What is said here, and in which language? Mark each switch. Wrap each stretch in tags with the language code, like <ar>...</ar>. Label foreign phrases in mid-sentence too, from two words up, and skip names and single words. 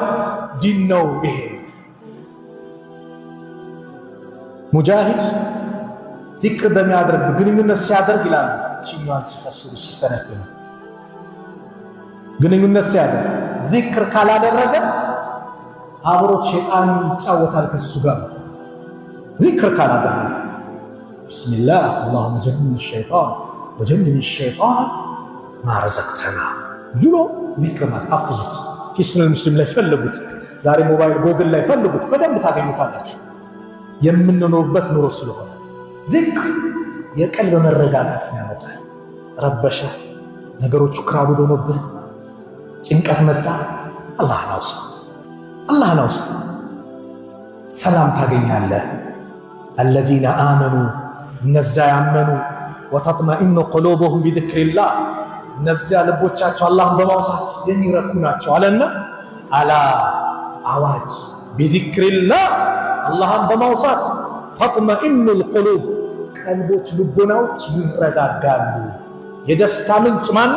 <am>ዲን ነው። ይሄ ሙጃሂድ ዚክር በሚያደርግ ግንኙነት ሲያደርግ ይላል እቺኛዋን ሲፈስሩ ሲስተነትኑ ግንኙነት ሲያደርግ ዚክር ካላደረገ አብሮት ሸይጣን ይጫወታል ከሱ ጋር። ዚክር ካላደረገ ቢስሚላህ</am> <ar>اللهم جنبنا الشيطان وجنب الشيطان ما رزقتنا</ar> <am>ብሎ ዚክር ማለት አፍዙት። ሂስኑል ሙስሊም ላይ ፈልጉት፣ ዛሬ ሞባይል ጎግል ላይ ፈልጉት፣ በደንብ ታገኙታላችሁ። የምንኖርበት ኑሮ ስለሆነ ዚክር የቀልብ መረጋጋትን ያመጣል። ረበሸ ነገሮቹ ክራውድ ሆኖብህ ጭንቀት መጣ፣ አላህን አውሳ፣ አላህን አውሳ፣ ሰላም ታገኛለህ።</am> <ar>الذين آمنوا</ar> <am>እነዛ ያመኑ</am> <ar>وتطمئن قلوبهم بذكر الله</ar> <am>እነዚያ ልቦቻቸው አላህን በማውሳት የሚረኩ ናቸው አለና አላ አዋጅ ቢዚክሪላህ አላህን በማውሳት</am> <ar>تطمئن القلوب</ar> <am>ቀልቦች ልቦናዎች ይረጋጋሉ። የደስታ ምንጭ ማነው?</am>